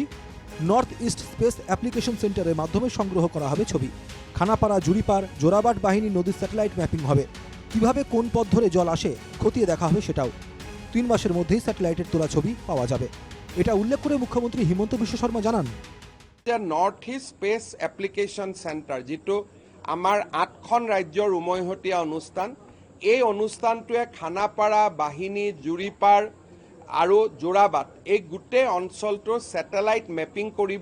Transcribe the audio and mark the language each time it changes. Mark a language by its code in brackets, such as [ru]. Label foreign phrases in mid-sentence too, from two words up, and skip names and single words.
[bn] নর্থ ইস্ট স্পেস অ্যাপ্লিকেশন সেন্টারের মাধ্যমে সংগ্রহ করা হবে ছবি। খানাপাড়া, জুরিপার, জোরাবাট বাহিনী নদীর [en] satellite mapping [bn] হবে। কিভাবে কোন পথ ধরে জল আসে খতিয়ে দেখা হবে সেটাও। 3 মাসের মধ্যেই স্যাটেলাইটের তোলা ছবি পাওয়া যাবে। এটা উল্লেখ করে মুখ্যমন্ত্রী হিমন্ত বিশ্ব শর্মা জানান, [as] নৰ্থ ইষ্ট স্পেচ এপ্লিকেশ্যন চেণ্টাৰ যিটো আমাৰ 8খন ৰাজ্যৰ উমৈহতীয়া অনুষ্ঠান, এই অনুষ্ঠানটোৱে খানাপাৰা, বাহিনী, জুৰিপাৰ আৰু জোৰাবাট এই গোটেই অঞ্চলটোৰ [en] satellite mapping [as] কৰিব।